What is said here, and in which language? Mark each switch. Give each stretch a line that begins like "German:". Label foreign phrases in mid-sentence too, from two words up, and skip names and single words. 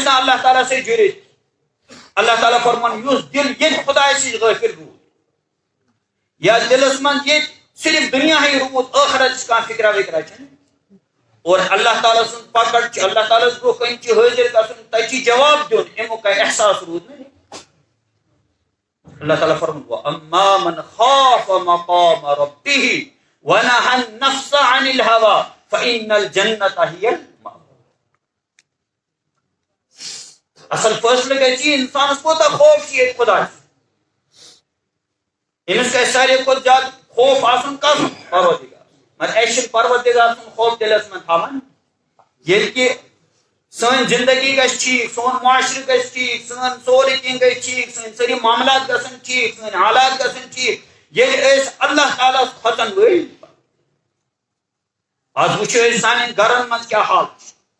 Kashmiri: نہٕ اللہ تعالیٰ سۭتۍ جُڑِتھ اللہ تعالیٰ فرمان یُس دل ییٚتہِ خۄدایس نِش غٲفِل روٗد یا دلس منٛز ییٚتہِ صرف دنیاہٕے روٗد ٲخرتٕچ کانٛہہ فِکرا وِکرا چھنہٕ اور اللہ تعالیٰ سُنٛد پکڑ چھِ اللہ تعالیٰ برونٛہہ کَنہِ چھِ حٲضِر گژھُن تتہِ چھِ جواب دیُن امیُک کانٛہہ احساس روٗد نہٕ اللہ تعالیٰ فرمان
Arabic: واما من خاف مقام ربه ونهى النفس عن الهوى فإن الجنة هي المأوى
Kashmiri: اصل فٲصلہٕ گژھِ انسانس کوتاہ خوف چھُ ییٚتہِ خۄدایس أمِس گژھِ ساروی کھۄتہٕ زیادٕ خوف آسُن کس پروردگار مگر اَسہِ چھُنہٕ پروردگار سُنٛد خوف دلس منٛز تھاوان ییٚلہِ کہِ سٲنۍ زندگی گژھِ ٹھیک سون معاشرٕ گژھِ ٹھیک سٲنۍ سورُے کینٛہہ گژھِ ٹھیک سٲنۍ سٲری معاملات گژھن ٹھیک سٲنۍ حالات گژھن ٹھیک ییٚلہِ أسۍ اللہ تعالیٰ کھۄژن وٲلۍ آز وٕچھو أسۍ سانٮ۪ن گرن منٛز کیٛاہ حال چھُ